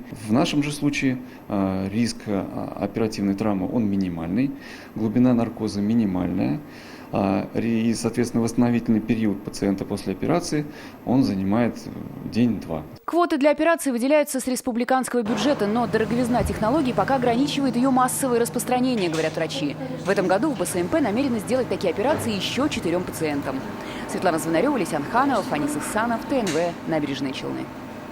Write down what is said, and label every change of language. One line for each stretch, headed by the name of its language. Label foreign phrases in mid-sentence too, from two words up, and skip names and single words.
Russian: В нашем же случае риск оперативной травмы он минимальный, глубина наркоза минимальная, и, соответственно, восстановительный период пациента после операции он занимает день-два. Квоты для операции выделяются с республиканского бюджета, но дороговизна технологии пока ограничивает ее массовое распространение, говорят врачи. В этом году в БСМП намерены сделать такие операции еще 4 пациентам. Светлана Звонарева, Лисян Ханова, Фанис Ихсанов, ТНВ, Набережные Челны.